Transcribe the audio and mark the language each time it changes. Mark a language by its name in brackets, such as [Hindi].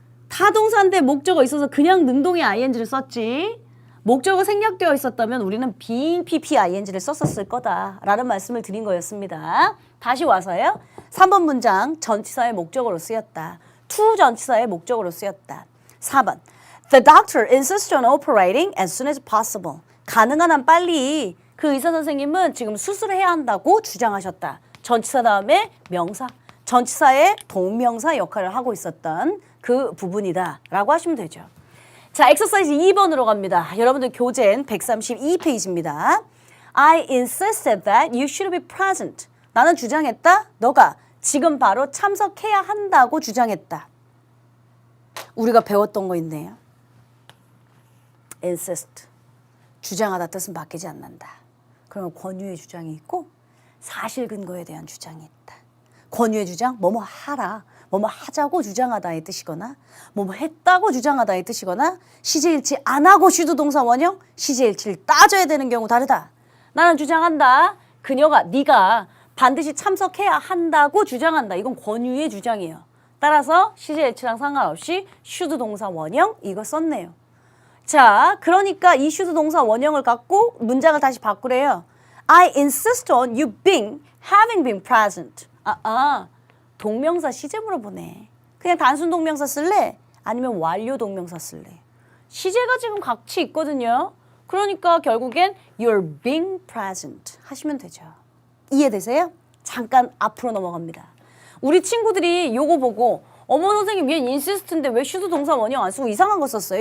[Korean] 타동사인데 목적어 있어서 그냥 능동의 ing를 썼지. 목적어 생략되어 있었다면 우리는 being pp ing를 썼었을 거다라는 말씀을 드린 거였습니다. 다시 와서요. 3번 문장 전치사의 목적어로 쓰였다. to 전치사의 목적어로 쓰였다. [English] 4번 The doctor insists on operating as soon as possible. [Korean] 가능한 한 빨리 그 의사 선생님은 지금 수술을 해야 한다고 주장하셨다. 전치사 다음에 명사. 전치사의 동명사 역할을 하고 있었던 그 부분이다 라고 하시면 되죠. 자, 엑서사이즈 2번으로 갑니다. 여러분들 교재는 132페이지입니다. [English] I insisted that you should be present. [Korean] 나는 주장했다. 너가 지금 바로 참석해야 한다고 주장했다. 우리가 배웠던 거 있네요. insist. 주장하다 뜻은 바뀌지 않는다. 그러면 권유의 주장이 있고 사실 근거에 대한 주장이 있다. 권유의 주장, 뭐뭐 하라, 뭐뭐 하자고 주장하다의 뜻이거나 뭐뭐 했다고 주장하다의 뜻이거나 시제일치 안 하고 슈드동사 원형, 시제일치를 따져야 되는 경우 다르다. 나는 주장한다. 그녀가, 네가 반드시 참석해야 한다고 주장한다. 이건 권유의 주장이에요. 따라서 시제일치랑 상관없이 슈드동사 원형 이거 썼네요. 자, 그러니까 이 슈드동사 원형을 갖고 문장을 다시 바꾸래요. [English] I insist on you having been present. [Korean] 동명사 시제 물어보네. 그냥 단순 동명사 쓸래? 아니면 완료 동명사 쓸래? 시제가 지금 같이 있거든요. 그러니까 결국엔 you're being present 하시면 되죠. 이해되세요? 잠깐 앞으로 넘어갑니다. 우리 친구들이 요거 보고 어머 선생님 얘 insist인데 왜 should 동사 원형 안 쓰고 이상한 거 썼어요?